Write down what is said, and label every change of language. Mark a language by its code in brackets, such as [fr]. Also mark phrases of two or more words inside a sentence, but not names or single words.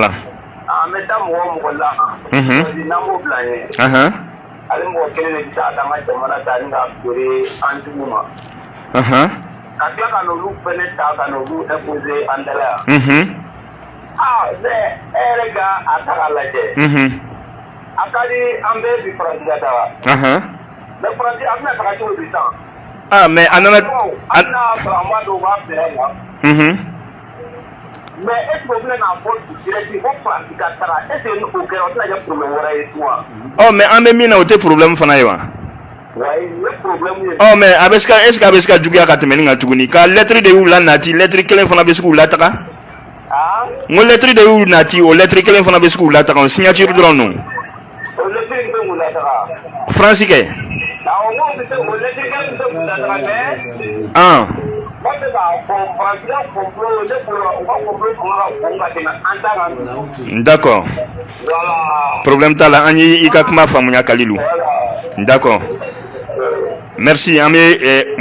[bm] an bɛ taa mɔgɔ la n'an b'o bila ɲɛ ale mɔgɔ kelen de bɛ se ka an ka jamana ta ni ka feere an jugu ma ka tila ka n'olu fɛnɛ ta ka n'olu imposer an da la yan ne e yɛrɛ ka a ta k'a lajɛ a ka di an bɛɛ bi Faransi ka ta wa mais Faransi a bɛna taga cogo di sisan mais a nana sɔrɔ an b'a dɔn u b'a feere la mais [fr] est-ce que [bm] o bɛna n'a fɔ direct ko Faransi ka taga [fr] est-ce que [bm] o kɛra o tɛna kɛ problème wɛrɛ ye tun mais an bɛ min na o tɛ problème fana ye wa mais a bɛ se ka [fr] est ce que [bm] a bɛ se ka juguya ka tɛmɛ nin kan tuguni ka lettre de y'u la nati lettre kelen fana bɛ se k'u lataga n ko lettre de y'u nati o lettre kelen fana bɛ se k'u lataga o signature dɔrɔn no Faransi kɛ d'accord problème t'a la an ye i ka kuma faamuya Kalilu [fr] d'accord merci [bm] an bɛ